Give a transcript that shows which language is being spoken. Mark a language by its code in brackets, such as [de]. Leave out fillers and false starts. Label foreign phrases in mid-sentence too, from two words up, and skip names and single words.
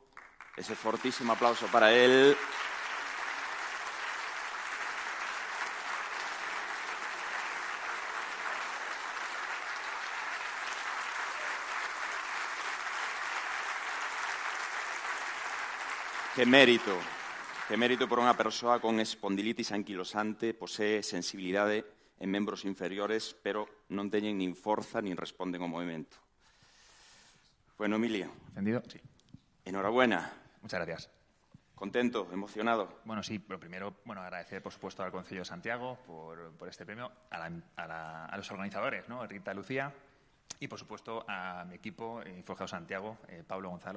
[es] Ese fortísimo aplauso para él. [gl] Que mérito por unha persoa con espondilitis anquilosante, posee sensibilidade en membros inferiores, pero non teñen nin forza nin responden ao movimento. [es] Bueno, Emilio. ¿Entendido? Sí. Enhorabuena. Muchas gracias. ¿Contento? ¿Emocionado? Bueno, sí, lo primero, agradecer, por supuesto, al Concello de Santiago por este premio, a los organizadores, ¿no? Rita, Lucía, y, por supuesto, a mi equipo, Forjado Santiago, Pablo, Gonzalo.